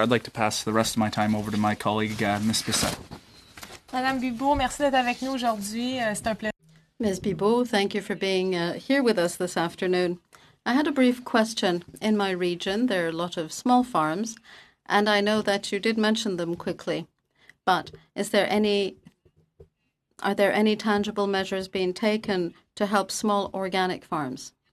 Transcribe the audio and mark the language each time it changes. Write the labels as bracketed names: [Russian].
[English] I'd like to pass the rest of my time over to my colleague, Ms. Bissett. [French] Madame Bibeau, merci d'être avec nous aujourd'hui. C'est un plaisir. [English] Ms. Bibeau, thank you for being here with us this afternoon. I had a brief question. In my region, there are a lot of small farms, and I know that you did mention them quickly. But are there any tangible measures being taken to help small organic farms?